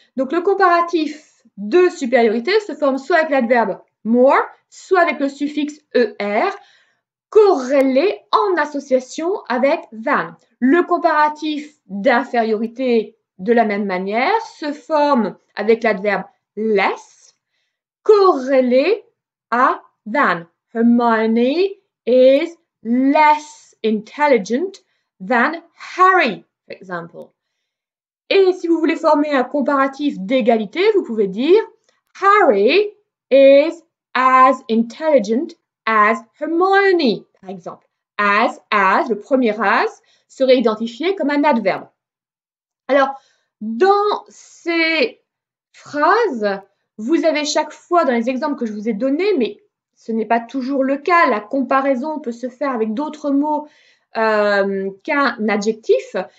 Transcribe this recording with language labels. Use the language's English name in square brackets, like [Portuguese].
[French] Donc le comparatif de supériorité se forme soit avec l'adverbe more, soit avec le suffixe er, corrélé en association avec than. Le comparatif d'infériorité, de la même manière, se forme avec l'adverbe less, corrélé à than. [English] Hermione is less intelligent than Harry, for example. [French] Et si vous voulez former un comparatif d'égalité, vous pouvez dire Harry is as intelligent as Hermione, par exemple. As, le premier as, serait identifié comme un adverbe. Alors, dans ces phrases, vous avez chaque fois dans les exemples que je vous ai donnés, mais ce n'est pas toujours le cas, la comparaison peut se faire avec d'autres mots qu'un adjectif.